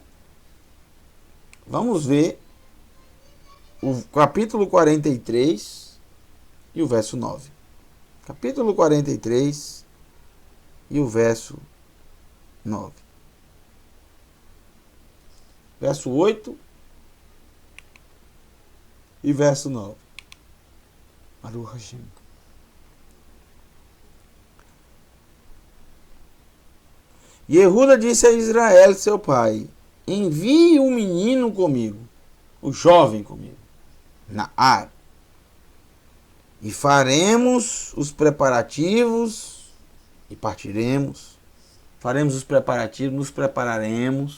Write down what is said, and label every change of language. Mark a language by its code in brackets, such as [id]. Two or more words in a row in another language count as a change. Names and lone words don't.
[pt] Vamos ver o capítulo 43 e o verso 9. Capítulo 43 e o verso 9. Verso 8 e verso 9. [he] ברוך השם. [pt] Yehuda disse a Israel, seu pai, envie um menino comigo, o jovem comigo, Naar, e faremos os preparativos e partiremos. Faremos os preparativos, nos prepararemos.